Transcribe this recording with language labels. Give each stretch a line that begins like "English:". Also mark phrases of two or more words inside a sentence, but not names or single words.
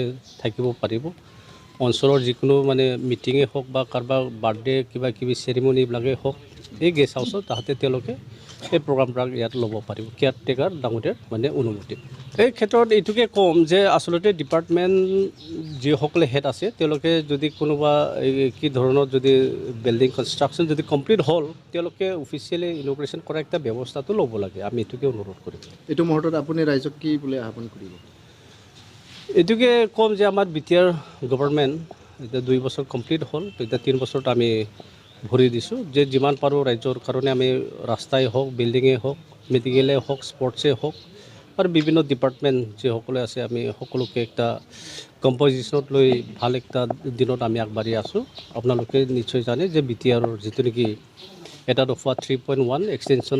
Assamese: থাকিব পাৰিব অঞ্চলৰ যিকোনো মানে মিটিঙে হওক বা কাৰোবাৰ বাৰ্থডে কিবা কিবি চেৰিমনিবিলাকেই হওক এই গেষ্ট হাউচত তাহাঁতে তেওঁলোকে এই প্ৰগ্ৰামবিলাক ইয়াত ল'ব পাৰিব কেয়াৰটেকাৰ ডাঙৰীয়াৰ মানে অনুমতি এই ক্ষেত্ৰত এইটোকে ক'ম যে আচলতে ডিপাৰ্টমেণ্ট যিসকলে হেড আছে তেওঁলোকে যদি কোনোবা কি ধৰণৰ যদি
English: building construction
Assamese: যদি কমপ্লিট হ'ল তেওঁলোকে
English: officially inauguration
Assamese: কৰা একটা ব্যৱস্থাটো ল'ব লাগে আমি এইটোকে অনুৰোধ কৰিম এইটো মুহূৰ্তত আপুনি ৰাইজক কি বোলে আহ্বান কৰিব এটুকে কম যে আমার বিটিআর গভর্নমেন্ট এটা 2 বছর কমপ্লিট হল এটা 3 বছর আমি ভৰি দিছোঁ যে যিমান পাৰোঁ ৰাজ্যৰ কাৰণে আমি ৰাস্তাই হওক বিল্ডিঙে হওক মেডিকেলে হওক স্পৰ্টছে হওক আৰু বিভিন্ন ডিপাৰ্টমেণ্ট যিসকলে আছে আমি সকলোকে একটা কম্পজিশ্যনত লৈ ভাল একটা দিনত আমি আগবাঢ়ি আছোঁ আপোনালোকে নিশ্চয় জানে যে বিটিআৰৰ যিটো নেকি এটা দফা 3.1 এক্সটেনশ্যন